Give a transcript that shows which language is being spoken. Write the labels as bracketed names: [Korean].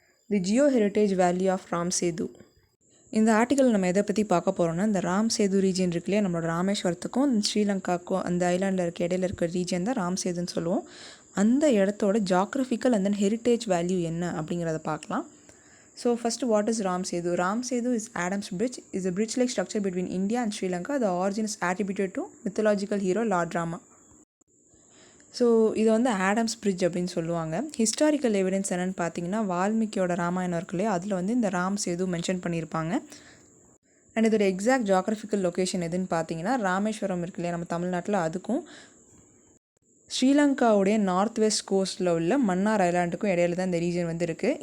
[English] The geo heritage value of Ram Sethu. [Tamil] இந்த article நம்ம எதை பற்றி பார்க்க போகிறோம்னா, இந்த ராம் சேது ரீஜன் இருக்கு இல்லையா, நம்மளோட ராமேஸ்வரத்துக்கும் ஸ்ரீலங்காவுக்கும் அந்த ஐலாண்டில் இருக்க இடையில இருக்க ரீஜன் தான் ராம் சேதுன்னு சொல்லுவோம். அந்த இடத்தோட geographical and then heritage value என்ன அப்படிங்கிறத பார்க்கலாம். [English] So first, what is Ram Sethu? Ram Sethu is Adam's bridge, is a bridge like structure between India and Sri Lanka. The origin is attributed to mythological hero Lord Rama. [Tamil] So இது வந்து Adams bridge அப்படின்னு சொல்லுவாங்க. Historical evidence என்னென்னு பார்த்தீங்கன்னா, வால்மீகியோட ராமாயணம் இருக்கு இல்லையா, அதில் வந்து இந்த ராம் சேது மென்ஷன் பண்ணியிருப்பாங்க. அண்ட் இதோட எக்ஸாக்ட் ஜாக்ரஃபிக்கல் லொக்கேஷன் எதுன்னு பார்த்தீங்கன்னா, ராமேஸ்வரம் இருக்கு இல்லையா நம்ம தமிழ்நாட்டில், அதுக்கும் ஸ்ரீலங்காவுடைய நார்த் வெஸ்ட் கோஸ்ட்டில் உள்ள மன்னார் ஐலாண்டுக்கும் இடையில தான் இந்த ரீஜன் வந்து இருக்குது.